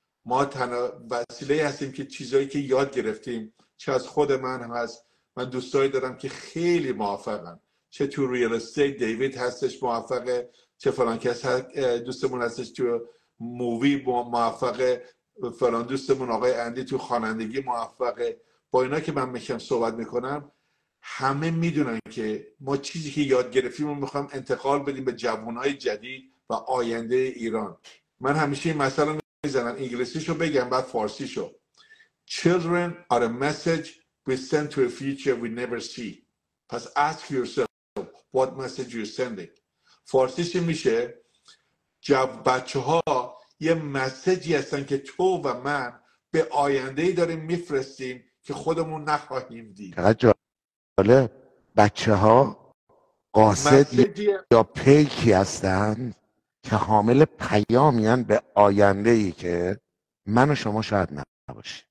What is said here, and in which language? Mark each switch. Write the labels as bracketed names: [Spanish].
[Persian] ما تنها وسیله هستیم که چیزایی که یاد گرفتیم، چه از خود من هست، من دوستایی دارم که خیلی موفقن، چه تو ریال استیت دیوید هستش موفقه، چه فلان کس دوستمون هستش تو مووی موفقه، فلان دوستمون آقای اندی تو خوانندگی موفقه. با اینا که من میشم صحبت میکنم همه میدونن که ما چیزی که یاد گرفتیم رو میخوام انتقال بدیم به جوانهای جدید و آینده ایران. من همیشه این مثلا میزنم، انگلیسیشو بگم بعد فارسیشو. [English] Children are a message we send to a future we never see. [Persian] پس [English] ask yourself what message you're sending. [Persian] فارسیش میشه بچه ها یه مسیجی هستن که تو و من به آینده‌ای داریم میفرستیم که خودمون نخواهیم دید. جالب. بچه ها قاصد یا پیکی هستند که حامل پیامیان به آینده‌ای که من و شما شاید نباشیم.